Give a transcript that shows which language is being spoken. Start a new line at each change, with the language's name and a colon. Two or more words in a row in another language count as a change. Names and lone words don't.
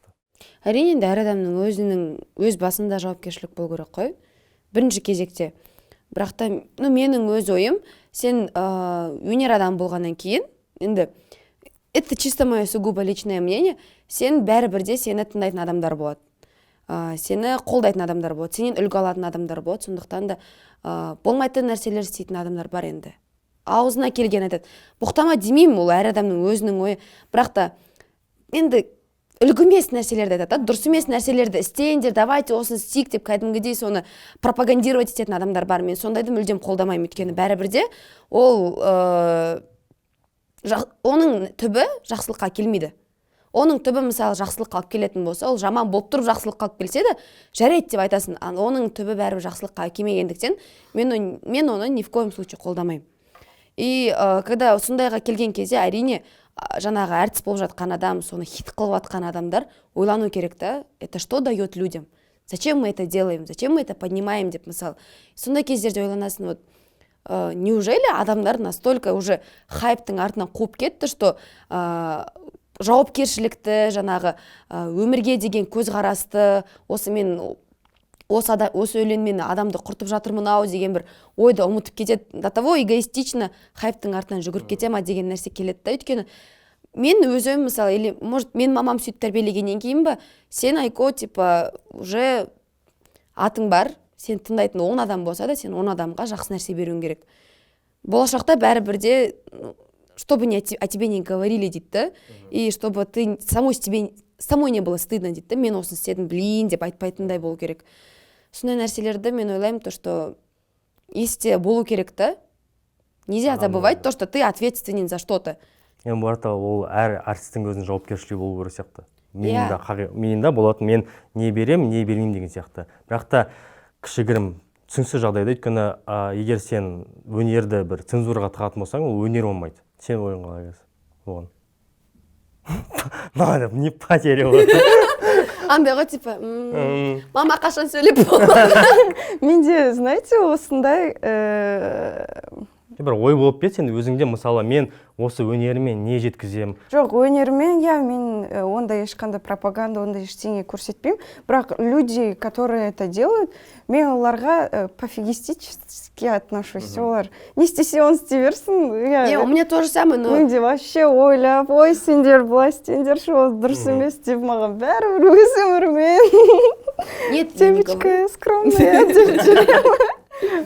Kazakh: Әрине енді әр адамның өз басында жауапкершілік болу керек қой, бірінші кезекте. Бірақ та, менің өз ойым, сен өнер адам болғаннан кейін, енді,
Russian: это чисто мое сугубо личное мнение,
Kazakh: сен бәрібірде сені тыңдайтын адамдар болады. Сені қолдайтын адамдар болады, сенен үлгі алатын адамдар болады, сондықтан да болмайтын нәрселер істейтін адамдар бар енді. аузына келген айтады. Боқтама демеймін, ол әр адамның өзінің ойы. Бірақ та енді үлгі емес нәрселерді айтады, дұрыс емес нәрселерді істейіндер, давайте осыны істейік деп кәдімгідей соны пропагандировать ететін адамдар бар. Мен сондайды мүлдем қолдамаймын, өйткені бәрібірде ол оның түбі жақсылыққа келмейді. Оның түбі мысалы жақсылыққа алып келетін болса, ол жаман болып тұрып жақсылыққа алып келсе де жарайды деп айтасың. Оның түбі бәрібір жақсылыққа келмегендіктен мен оны
Russian: ни в коем случае
Kazakh: қолдамаймын.
Russian: И когда
Kazakh: сондайға келген кезде әрине жаңағы әртіс болып жатқан адам, соны хит қылып жатқан адамдар ойлану керек та,
Russian: это что дает людям? Зачем мы это делаем? Зачем мы это поднимаем
Kazakh: деп мысалы. Сондай кездерде ойланасың,
Russian: вот неужели
Kazakh: адамдар
Russian: настолько уже
Kazakh: хайптың артынан қуып кетті, что жауапкершілікті, жаңағы өмірге деген көзқарасты, осы өлеңмен адамды құртып жатырмын ау деген бір ойды ұмытып кетеді.
Russian: До того эгоистично
Kazakh: хайптың артынан жүгіріп кете ма деген нәрсе келеді да. Өйткені мен өзім мысалы,
Russian: или может
Kazakh: мен мамам сөйтіп тәрбиелегеннен кейін ба, сен Айко
Russian: типа уже
Kazakh: атың бар, сен тыңдайтын 10 адам болса да, сен 10 адамға жақсы нәрсе беруің керек. Болашақта бәрібірде
Russian: чтобы о тебе не говорили
Kazakh: дейді да,
Russian: и чтобы ты самой не было стыдно
Kazakh: дейді да, мен осыны істедім, блин деп айтпайтындай болу керек. Сондай нәрселерді мен ойлаймын,
Russian: то что
Kazakh: есте болу керек та.
Russian: Нельзя забывать то, что ты ответственен за что-то.
Kazakh: Енді барда ол әр артистің өзінің жауапкершілігі болу керек сияқты. Менің да болатын, мен не берем, не бермеймін деген сияқты. Бірақ та кішігірім түсініксіз жағдайда, өйткені егер сен өнерді бір цензураға тығатын болсаң, ол өнер болмайды. Сен ойын қалай оған.
Russian: Надо, не потерял.
Kazakh: Андайға типа, мама қашан сөйлеп болды. Менде, знаете, осындай бір ой болып кетті, сен өзіңде мысалы мен осы өнерімен не жеткізем? Жоқ, өнерімен мен онда ешқандай пропаганда, онда ештеңе көрсетпеймін.
Russian: Бірақ люди, которые это делают,
Kazakh: мен оларға
Russian: пофигистически отношусь.
Kazakh: Олар не істесе оны істей берсін.
Russian: У меня то же самое, но
Kazakh: менде вообще ойлап, ой сендер былай істеңдер, ол дұрыс емес деп маған бәрібір өз өмірмен.
Russian: Нет, Темечка скромная
Kazakh: деп жүремін.